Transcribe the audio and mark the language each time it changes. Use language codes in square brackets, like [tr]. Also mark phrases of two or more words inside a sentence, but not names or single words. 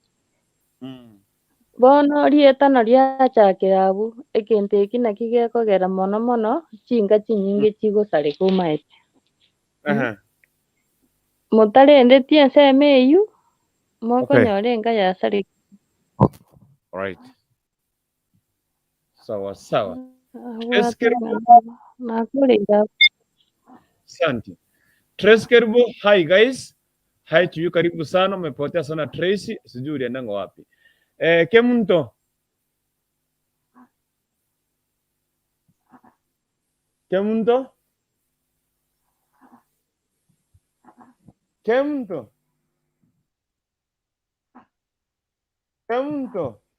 [guz] bono rietano riachakera abwo egento eki naki gekogera mono mono chinka chinyinge chigosareka omaete motarendetie ensemo eywo mokonyora enka yasareka. [sw] Sawa sawa. Asante. Trace karibu. [en] Hi guys. Hi to you, [sw] karibu sana. Umepotea sana Tracy. Sijui uliendanga wapi. Kemunto. Kemunto. Kemunto. Kemunto.